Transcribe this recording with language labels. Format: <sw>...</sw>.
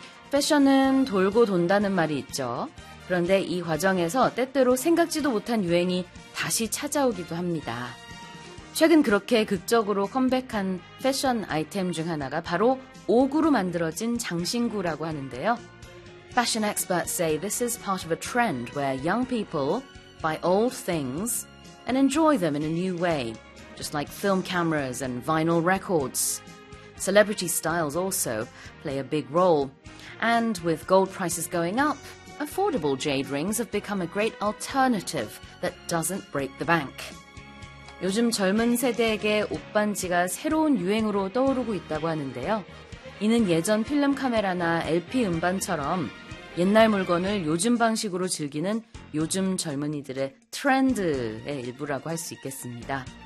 <ko>패션은 돌고 돈다는 말이 있죠. 그런데 이 과정에서 때때로 생각지도 못한 유행이 다시 찾아오기도 합니다. 최근 그렇게 극적으로 컴백한 패션 아이템 중 하나가 바로 옥으로 만들어진 장신구라고 하는데요.</ko> <en>Fashion experts say this is part of a trend where young people buy old things and enjoy them in a new way, just like film cameras and vinyl records. Celebrity styles also play a big role. And with gold prices going up, affordable jade rings have become a great alternative that doesn't break the bank.</en> <ko>요즘 젊은 세대에게 옷반지가 새로운 유행으로 떠오르고 있다고 하는데요. 이는 예전 필름 카메라나 LP 음반처럼 옛날 물건을 요즘 방식으로 즐기는 요즘 젊은이들의 트렌드의 일부라고 할 수 있겠습니다.</ko>